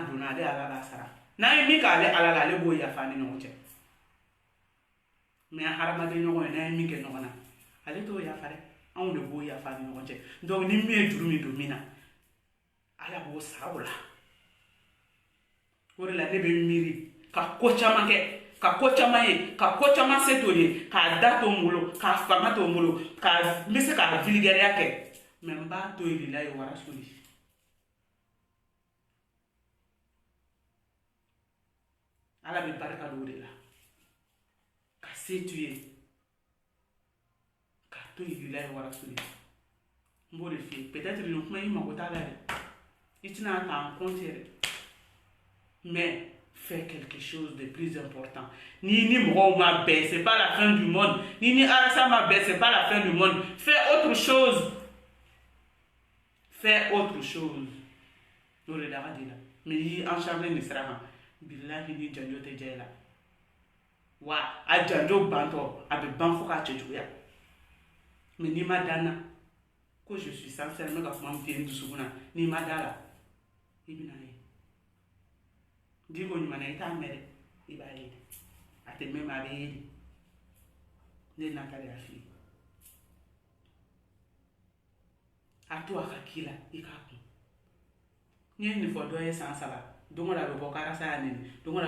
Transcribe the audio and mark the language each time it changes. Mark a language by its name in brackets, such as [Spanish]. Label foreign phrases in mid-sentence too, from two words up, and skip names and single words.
[Bambara] donna ale Ala b'a sara n'a ye min k'ale Ala la ale b'o yafa ni ɲɔgɔn cɛ mais hadamaden ɲɔgɔn ye n'a ye min kɛ ɲɔgɔn na ale t'o yafa dɛ anw de b'o yafa ni ɲɔgɔn cɛ donc ni min ye juru min don min na Ala b'o sara o la o de la ne bɛ miiri ka ko caman kɛ ka ko caman ye ka ko caman se t'o ye k'a da to n bolo k'a fanga to n bolo n bɛ se k'a vulgaire kɛ mais n b'a to yen [Arabic] lilahi wa rasuli [Bambara] Ala bɛ barika don o de la ka se t'u ye k'a to yen [Arabic] lilahi wa rasuli [Bambara] n b'o de f'i ye peut-être nin kuma i mago t'a la dɛ i tɛna ta [French] en compte [Bambara] yɛrɛ [French] mais fais quelque chose de plus important. [Bambara] Ni mɔgɔw ma bɛn, [French] c'est pas la fin du monde. [Bambara] Ni Arasa ma bɛn, [French] c'est pas la fin du monde. Fais autre chose. Fais autre chose. [Bambara] O de la ka di la. Mais i encharné ni sira kan. Bilahi ni janjo tɛ diya i la. Wa a janjo bantɔ a bɛ ban fo k'a cɛ juguya. Mais n'i ma dan na ko [French] je suis sincère [Bambara] n bɛ ka kuma min f'i ye n dusukun na n'i ma da la i bɛna ye. Digo ɲuman na i t'a mɛn dɛ i b'a ye a tɛ mɛn a bɛ ye de ne nata de y'a f'i ye a to a ka k'i la i k'a kun n ye nin fɔ dɔ ye san 3 don la bɛ bɔ karasa ya nini don la